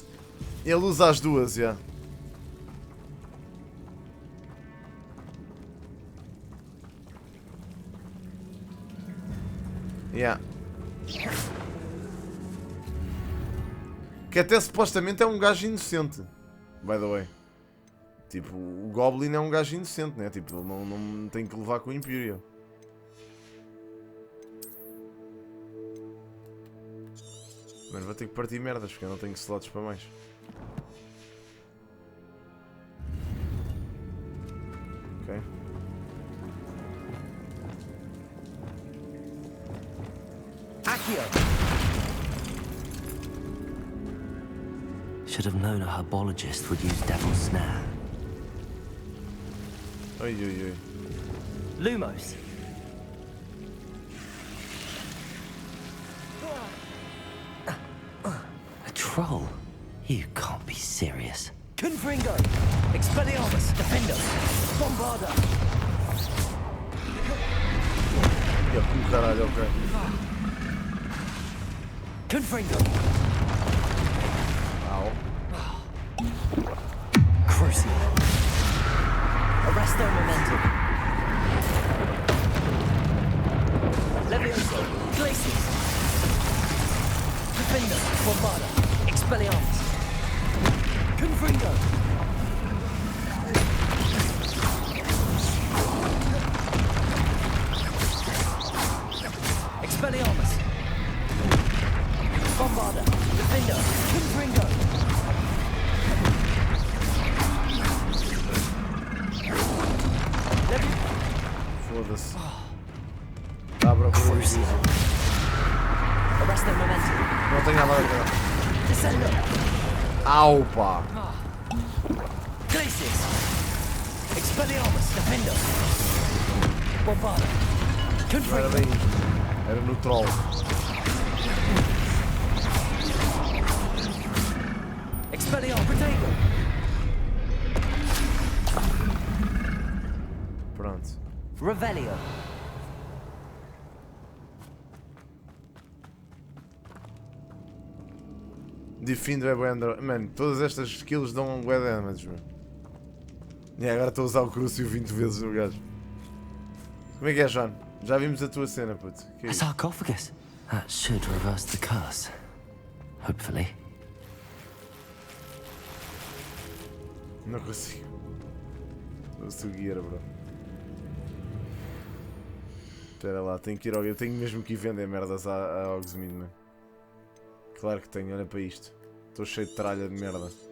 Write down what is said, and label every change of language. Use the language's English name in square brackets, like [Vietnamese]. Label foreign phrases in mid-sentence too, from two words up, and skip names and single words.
[Portuguese] Ele usa as duas, já. Yeah. Que até supostamente é um gajo inocente. [English] By the way. [Portuguese] Tipo, o Goblin é um gajo inocente, né? Tipo, ele não tem que levar com o Imperial. Mas vou ter que partir merdas, porque eu não tenho slots para mais. Ok. [English] Should have known a herbologist would use Devil's Snare. [Portuguese] Oi, oi, oi. [English] Lumos. A troll? You can't be serious. Confringo! Expelliarmus! Defender! Bombarda! [Portuguese] Ya, caralho, ok. [English] Confringo! Au. Crucial! Arrest their momentum! Levioso! Glacius! Defender! Bombarda! Expelliarmus! Confringo! Expelliarmus! Bombarda! Defender! Confringo! [Portuguese] Foda-se. Dá para procura de [English] Arrest their momentum! [Portuguese] Não tenho nada a ver. [English] Descendo! [Portuguese] Au, pá! [English] Glacius! Expelliarmus! Defender! Bombarda! [Portuguese] Não era [English] Confringo! [Portuguese] bem isto. Era no troll. [English] Expelliarmus! Protego! [Portuguese] Pronto. [English] Revelio! [Portuguese] Defend é bué. Mano, todas estas skills dão um bué damage, mano. E agora estou a usar o Crucio 20 vezes no gajo. Como é que é, João? Já vimos a tua cena, puto. Que é [English] A [Portuguese] isso? [English] sarcophagus. That should reverse the curse. Hopefully. [Portuguese] Não consigo. Sou guiar, bro. Espera lá, tenho que ir ao... Eu tenho mesmo que ir vender merdas à Hogsmeade, mano. Claro que tenho, olha para isto. Estou cheio de tralha de merda.